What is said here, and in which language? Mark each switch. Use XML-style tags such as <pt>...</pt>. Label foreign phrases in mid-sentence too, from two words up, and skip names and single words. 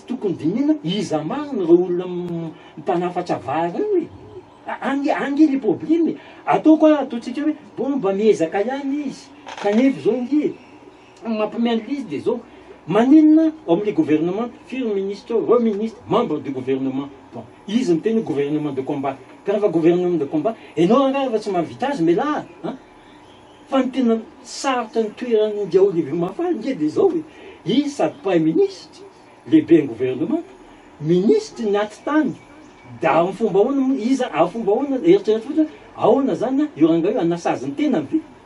<mg>tokony dinina iza marina reo olona mpanafatra vary io angy</mg> <fr>le problème</fr> <mg>ataoko ataotsika hoe bon mba miezaka ihany izy kanefa zao ngy mampimeana izy dia zao maninona ao amin'le gouvernement firy ministre reo</mg> <fr>ministre membre du gouvernement</fr> <mg>bon izy miteny</mg> <fr>gouvernement de combat</fr> <mg>ka rehefa</mg> <fr>gouvernement de combat</fr> <mg>enao anga rehefa tsy mahavita azy mela fa ny tena sarotra ny toerany dia Olivier Mafary nge dia zao hoe izy sady</mg> <fr>premier ministre</fr> <mg>lehibe ny gouvernement ministre ny aty tany da amin'ny fomba ahoana izy amin'ny fomba ahoana eritreretra fotsiny ahoana zany io ranga io anasazy ny tena ve</mg>